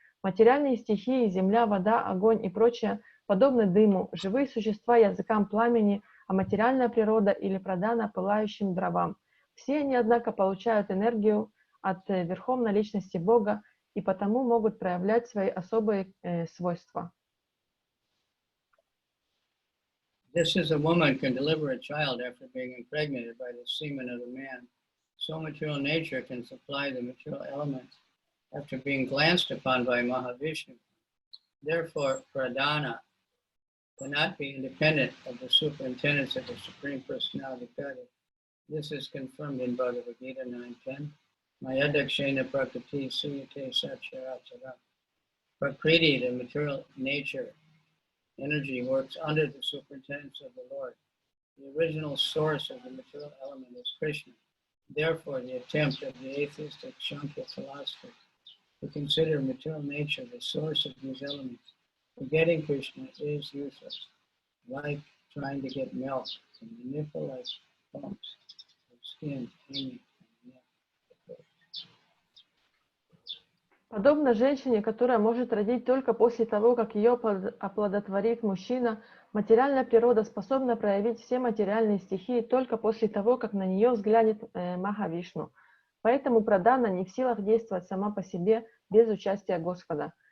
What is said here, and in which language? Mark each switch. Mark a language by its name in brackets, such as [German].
[Russian] Материальные стихии, земля, вода, огонь и прочее подобны дыму, живые существа языкам пламени, а материальная природа или прадана пылающим дровам. Все они, однако, получают энергию от Верховной Личности Бога и потому могут проявлять свои особые свойства. [English] Just as a woman can deliver a child after being impregnated by the semen of the man, so material nature can supply the material elements after being glanced upon by Mahavishnu. Therefore, Pradhana, cannot be independent of the superintendence of the Supreme Personality of Godhead. This is confirmed in Bhagavad Gita 9:10. [Sanskrit] Mayadakshena prakriti suyate satchara. [English] Prakriti, the material nature, energy, works under the superintendence of the Lord. The original source of the material element is Krishna. Therefore, the attempt of the atheistic Sankhya philosophers to consider material nature the source of these elements, forgetting Krishna, is useless, like trying to get milk from the nipple-like bumps of skin hanging from the neck. [Russian] Подобно женщине, которая может родить только после того, как ее оплодотворит мужчина, материальная природа способна проявить все материальные стихии только после того, как на нее взглянет Махавишну. Поэтому Прадана не в силах действовать сама по себе без участия Господа.